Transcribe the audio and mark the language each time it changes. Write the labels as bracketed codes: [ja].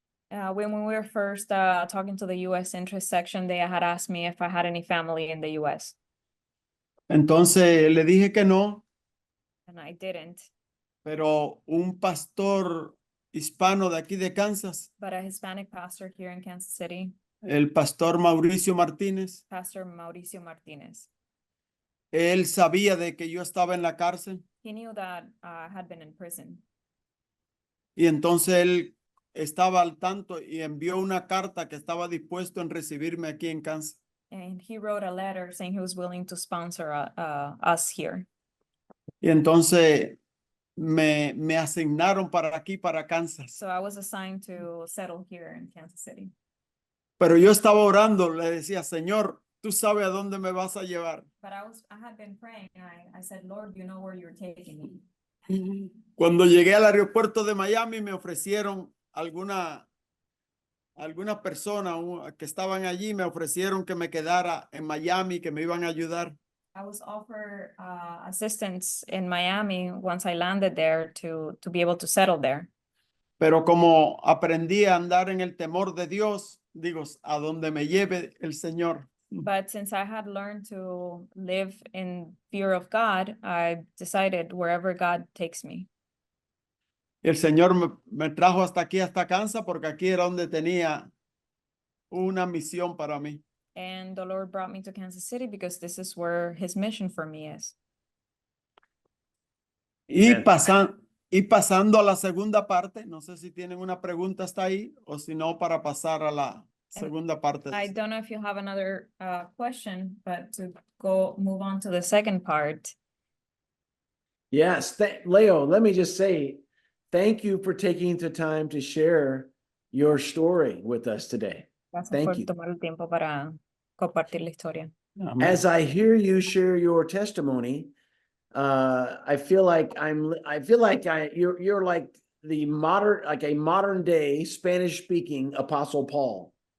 [en] When we were first talking to the U.S. interest section, they had asked me if I had any family in the U.S. [es] Entonces le dije que no, [en] And I didn't. [es] pero un pastor hispano de aquí de Kansas, [en] But a Hispanic pastor here in Kansas City, [es] el pastor Mauricio Martínez, [en] Pastor Mauricio Martinez, [es] él sabía de que yo estaba en la cárcel [en] he knew that I had been in prison. [es] y entonces él estaba al tanto y envió una carta que estaba dispuesto en recibirme aquí en Kansas. [en] And he wrote a letter saying he was willing to sponsor us here. [es] Y entonces me asignaron para aquí, para Kansas. [en] So I was assigned to settle here in Kansas City. [es] Pero yo estaba orando, le decía, Señor, tú sabes a dónde me vas a llevar. [en] But I had been praying. I said, Lord, you know where you're taking me. [es] Cuando llegué al aeropuerto de Miami me ofrecieron algunas personas que estaban allí, me ofrecieron que me quedara en Miami, que me iban a ayudar. [en] I was offered assistance in Miami once I landed there to be able to settle there. [es] Pero como aprendí a andar en el temor de Dios, digo, a donde me lleve el Señor. [en] But since I had learned to live in fear of God, I decided wherever God takes me. [es] El Señor me trajo hasta aquí, hasta Kansas, porque aquí era donde tenía una misión para mí. [en] And the Lord brought me to Kansas City because this is where his mission for me is. [es] Y, [en] Amen. [es] y pasando a la segunda parte, no sé si tienen una pregunta hasta ahí o si no para pasar a la segunda parte. [en] I don't know if you have another question, but to move on to the second part. Yes, Leo, let me just say, thank you for taking the time to share your story with us today. [es] Gracias [en] Thank [es] por [en] you. [es] tomar el tiempo para compartir la historia. Amén. [en] As I hear you share your testimony, I feel like you're like a modern day Spanish speaking Apostle Paul.